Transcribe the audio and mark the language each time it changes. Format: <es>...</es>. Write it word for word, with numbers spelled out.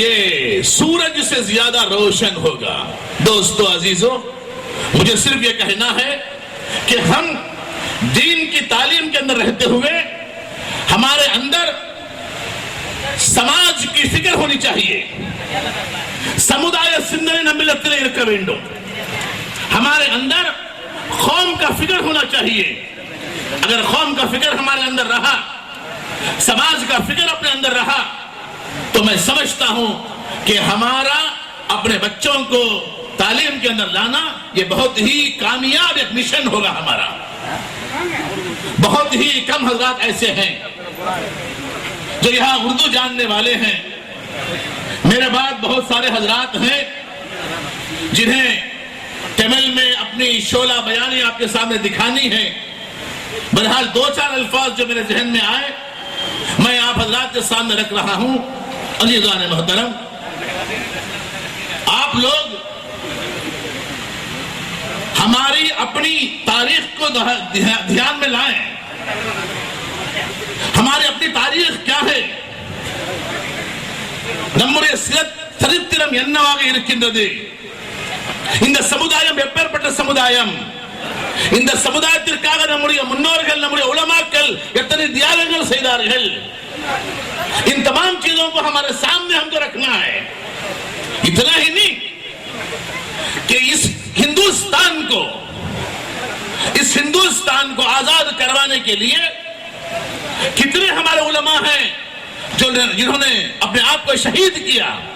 <ur>یہ سورج سے زیادہ روشن ہوگا. دوستو عزیزو، مجھے صرف یہ کہنا ہے کہ ہم دین کی تعلیم کے اندر رہتے ہوئے ہمارے اندر سماج کی فکر ہونی چاہیے.</ur> <ta>சமுதாய சிந்தனை நம்மிடத்தில் இருக்க வேண்டும்.</ta> <ur>ہمارے اندر قوم کا فکر ہونا چاہیے. اگر قوم کا فکر ہمارے اندر رہا، سماج کا فکر اپنے اندر رہا، تو میں سمجھتا ہوں کہ ہمارا اپنے بچوں کو تعلیم کے اندر لانا یہ بہت ہی کامیاب ایک مشن ہوگا ہمارا. بہت ہی کم حضرات ایسے ہیں جو یہاں اردو جاننے والے ہیں. میرے بعد بہت سارے حضرات ہیں جنہیں تمل میں اپنی شعلہ بیانی آپ کے سامنے دکھانی ہے. بہرحال دو چار الفاظ جو میرے ذہن میں آئے میں آپ حضرات کے سامنے رکھ رہا ہوں. عزیزان محترم، آپ لوگ ہماری اپنی تاریخ کو دھیان میں لائیں. ہماری اپنی تاریخ کیا ہے؟</ur> <ta>நம்முடைய சரித்திரம் என்னவாக இருக்கின்றது? இந்த சமுதாயம் எப்பேற்பட்ட சமுதாயம்? இந்த சமுதாயத்திற்காக நம்முடைய முன்னோர்கள், நம்முடைய உலமாக்கள் எத்தனை தியாகங்கள் செய்தார்கள்.</ta> <ur>ان تمام چیزوں کو ہمارے سامنے ہم کو رکھنا ہے. اتنا ہی نہیں کہ اس ہندوستان کو اس ہندوستان کو آزاد کروانے کے لیے کتنے ہمارے علماء ہیں جو جنہوں نے اپنے آپ کو شہید کیا.</ur>